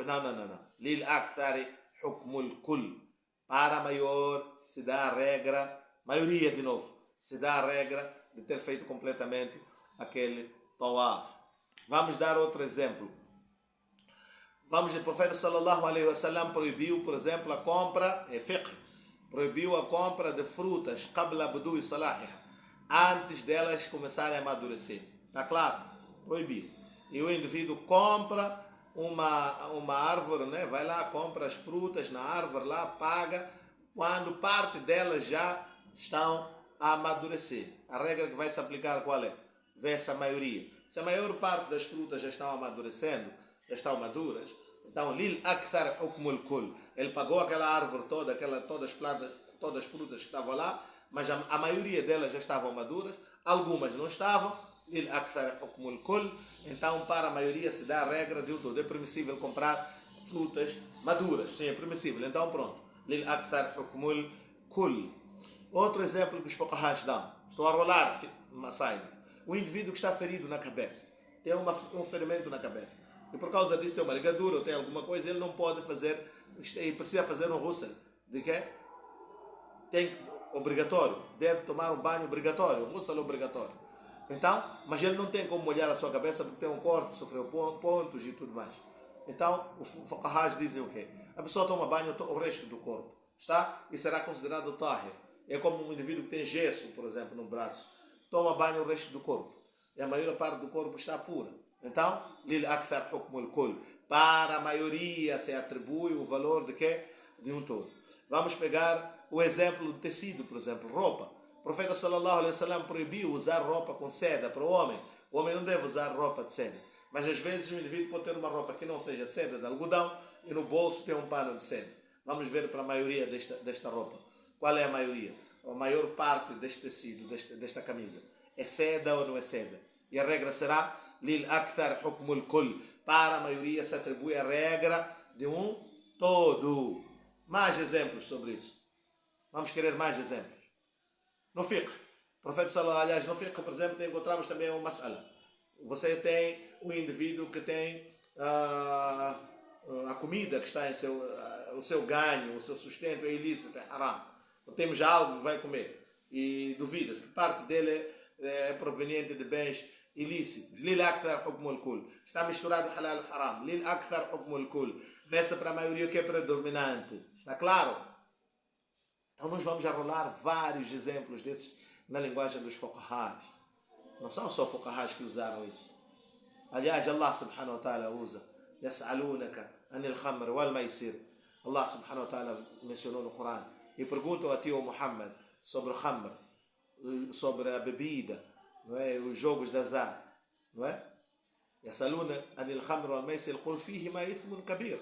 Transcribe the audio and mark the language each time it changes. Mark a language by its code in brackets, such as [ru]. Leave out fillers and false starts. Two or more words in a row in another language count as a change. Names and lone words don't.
[pt] Não. [ar] للأكثر حكم الكل. [pt] Para a maior se dá a regra, maioria de novo, se dá a regra de ter feito completamente aquele tawaf. Vamos dar outro exemplo. O profeta [ar] صلى الله عليه وسلم [pt] proibiu, por exemplo, a compra, proibiu a compra de frutas [ar] قبل بدو صلاحها, [pt] antes delas começarem a amadurecer. Está claro? Proibiu. E o indivíduo compra uma árvore, né? Vai lá, compra as frutas na árvore lá, paga, quando parte delas já estão a amadurecer. A regra que vai se aplicar qual é? Versa a maioria. Se a maior parte das frutas já estão amadurecendo, já estão maduras, então [ar] للأكثر حكم الكل. [pt] Ele pagou aquela árvore toda, todas as plantas, todas as frutas que estavam lá, mas a maioria delas já estavam maduras, algumas não estavam. [ar] للأكثر حكم الكل. [pt] Então para a maioria se dá a regra de todo. É permissível comprar frutas maduras. Sim, é permissível. Então pronto. [ar] للأكثر حكم الكل. [pt] Outro exemplo que os fuqahas dão. Estou a rolar uma saída. O indivíduo que está ferido na cabeça, tem um ferimento na cabeça, e por causa disso tem uma ligadura ou tem alguma coisa, ele não pode fazer, e precisa fazer um ghusl. De quê? Obrigatório. Deve tomar um banho obrigatório, um ghusl obrigatório. Então, mas ele não tem como molhar a sua cabeça porque tem um corte, sofreu pontos e tudo mais. Então, os fuqahas dizem o quê? A pessoa toma banho o resto do corpo, está? E será considerado tahir. É como um indivíduo que tem gesso, por exemplo, no braço. Toma banho o resto do corpo. E a maior parte do corpo está pura. Então, [ar] للأكثر حكم الكل. [pt] Para a maioria se atribui o valor de quê? De um todo. Vamos pegar o exemplo do tecido, por exemplo, roupa. O profeta [ar] صلى الله عليه وسلم [pt] proibiu usar roupa com seda para o homem. O homem não deve usar roupa de seda. Mas às vezes o indivíduo pode ter uma roupa que não seja de seda, de algodão, e no bolso tem um pano de seda. Vamos ver para a maioria desta roupa. Qual é a maioria? A maior parte deste tecido, desta camisa, é seda ou não é seda? E a regra será [ar] للأكثر حكم الكل. [pt] Para a maioria se atribui a regra de um todo. Mais exemplos sobre isso. Vamos querer mais exemplos. No fiqh, o profeta [ar] صلى الله عليه وسلم, [pt] no fiqh, por exemplo, encontramos também uma mas'ala. Você tem um indivíduo que tem a comida que está em o seu ganho, o seu sustento é ilícito, é haram. Temos já algo que vai comer e duvida-se que parte dele é proveniente de bens ilícitos. [ar] للأكثر حكم الكل. [pt] Está misturado halal e haram. [ar] للأكثر حكم الكل. [pt] Vê-se para a maioria que é predominante. Está claro? Então nós vamos arrolar vários exemplos desses na linguagem dos fuqahas. Não são só fuqahas que usaram isso. Aliás, [ar] الله سبحانه وتعالى usa يسألونك عن الخمر والميسر. الله سبحانه وتعالى [pt] mencionou no Corão. E perguntam a ti, o Muhammad, sobre o khamr, sobre a bebida, não é? Os jogos de azar, não é? [ar] يسألون عن الخمر والميسر قل فيهما إثم كبير.